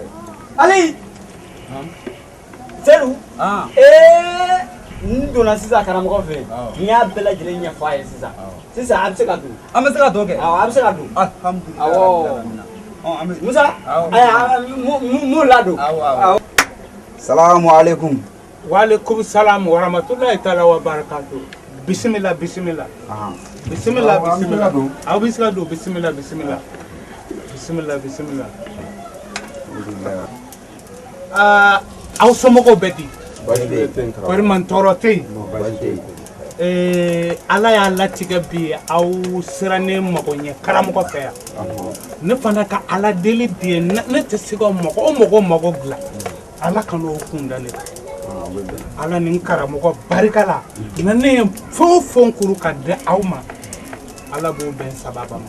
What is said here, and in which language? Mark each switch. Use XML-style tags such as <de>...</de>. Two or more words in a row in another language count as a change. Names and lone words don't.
<bm>Ali Seydou n donna sisan karamɔgɔ fɛ n y'a bɛɛ lajɛlen ɲɛfɔ a ye sisan a bɛ se ka don an bɛ se ka dɔ kɛ awɔ a bɛ se ka don alhamdulilayi Musa mun ladon</bm> <ar>السلام عليكم وعليكم السلام ورحمة الله تعالى وبركاته بسم الله بسم الله بسم الله بسم الله bismillah bismillah</ar> <bm>aw bɛ se ka don</bm> <ar>بسم الله بسم الله بسم الله بسم الله</ar> <bm>aw somɔgɔw bɛ di wari man tɔɔrɔ tɛ yen ala y'a latigɛ bi aw sera ne mago ɲɛ karamɔgɔ fɛ yan ne fana ka ala deli bi ye ne tɛ se ka mɔgɔ mago dilan ala ka n'o kunda ne kan ala ni n karamɔgɔ barika la na ne ye fɛn o fɛn kuru ka di aw ma ala b'o bɛn sababa ma</bm>